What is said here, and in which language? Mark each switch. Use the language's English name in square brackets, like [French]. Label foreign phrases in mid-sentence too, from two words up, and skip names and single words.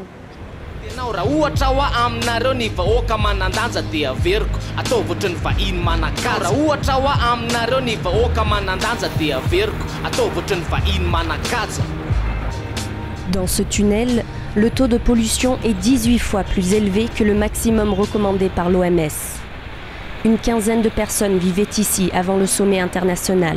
[Malagasy] Tenao raha ohatra ho aminareo ny vahoaka manan-danja dia averiko atao ohatry ny vahiny manan-kaja. Raha ohatra ho aminareo ny vahoaka manan-danja dia averiko atao ohatry ny vahiny manan-kaja. [French] Dans ce tunnel, le taux de pollution est 18 fois plus élevé que le maximum recommandé par l'OMS. Une quinzaine de personnes vivaient ici avant le sommet international.